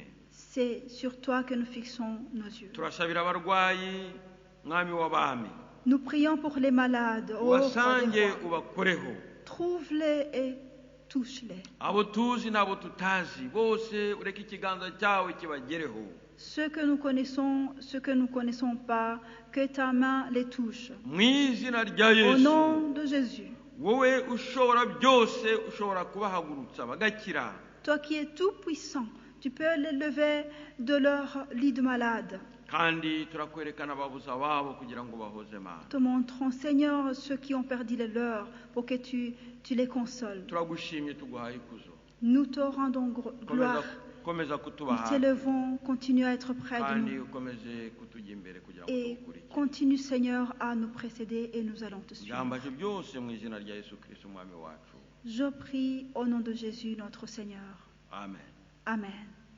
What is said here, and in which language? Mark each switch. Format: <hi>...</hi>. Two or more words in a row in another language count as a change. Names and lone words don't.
<fr>C'est sur toi que nous fixons nos yeux.</fr> <rw>turasabira abarwayi, mwami w'abami,</rw> <fr>Nous prions pour les malades. Ô roi des</fr> <rw>ubasange</rw> <fr>rois.</fr> <rw>ubakoreho.</rw> <fr>Trouve-les et touche-les.</fr> <rw>abo tuzi n'abo tutazi bose ureke ikiganza cyawe kibagereho.</rw> <fr>Ceux que nous connaissons, ceux que nous ne connaissons pas, que ta main les touche.</fr> <rw>mu izina rya</rw> <fr>Au</fr> <rw>Yesu,</rw> <fr>nom de Jésus,</fr> <rw>wowe ushobora byose, ushobora kubahagurutsa bagakira.</rw> <fr>toi qui es tout puissant, tu peux les lever de leur lit de malade.</fr> <rw>kandi turakwerekana ababuze ababo kugira ngo bahoze Mana.</rw> <fr>Te montrons, Seigneur, ceux qui ont perdu les leurs, pour que tu les consoles.</fr> <rw>turagushimye, tuguhaye ikuzo.</rw> <fr>Nous te rendons gloire.</fr> <rw>komeza kutuba</rw> <fr>Nous</fr> <rw>hafi,</rw> <fr>t'élevons, continue à être près de</fr> <rw>kandi</rw> <fr>nous.</fr> <rw>ukomeze kutujya imbere kugira ngo</rw> <fr>Et</fr> <rw>tugukurikire.</rw> <fr>continue, Seigneur, à nous précéder et nous allons te suivre.</fr> <rw>byambaje byose mu izina rya Yesu Kristo umwami wacu.</rw> <fr>Je prie au nom de Jésus, notre Seigneur.</fr> <rw>Amen.</rw> <fr>Amen.</fr>